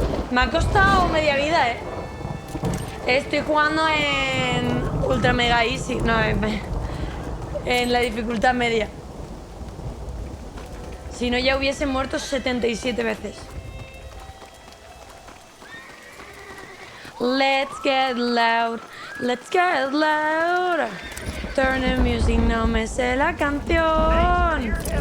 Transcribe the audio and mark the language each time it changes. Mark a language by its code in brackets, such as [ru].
[es] Me ha costado media vida, ¿eh? Estoy jugando en Ultra Mega Easy. No, en la dificultad media. Si no, ya hubiese muerto 77 veces. [en] Let's get loud, let's get loud. Turn the music, [es] no me sé la canción.